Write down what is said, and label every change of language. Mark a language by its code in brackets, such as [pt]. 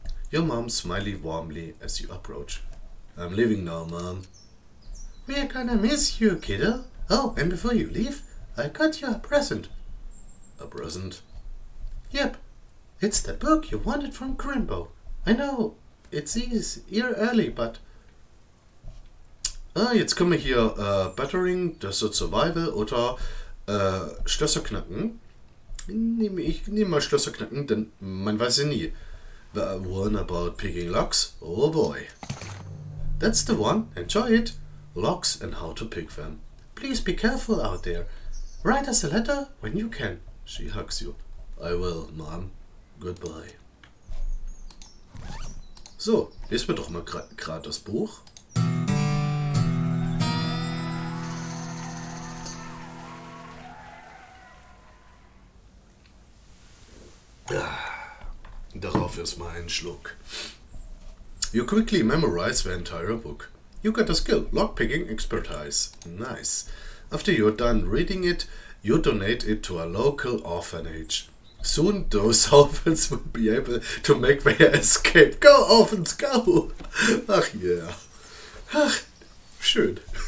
[en] Your mom smiles warmly as you approach. I'm leaving now, Mom. We're gonna miss you, kiddo. Oh, and before you leave, I got you a present. A present? Yep. It's that book you wanted from Grimbo. I know, it's here early, but... [de] jetzt kommen wir hier Battering, Desert Survival oder Schlösser knacken. Ich nehme mal Schlösser knacken, denn man weiß ja nie. [en] The one about picking locks? Oh boy. That's the one. Enjoy it. Locks and how to pick them. Please be careful out there. Write us a letter when you can. She hugs you. I will, Mom. Goodbye. [de] So, lesen wir doch mal gerade das Buch. Darauf erstmal einen Schluck. [en] You quickly memorize the entire book. You got a skill, lockpicking expertise. Nice. After you're done reading it, you donate it to a local orphanage. Soon those orphans will be able to make their escape. Go, orphans, go! Ach yeah. [de] Ach, schön.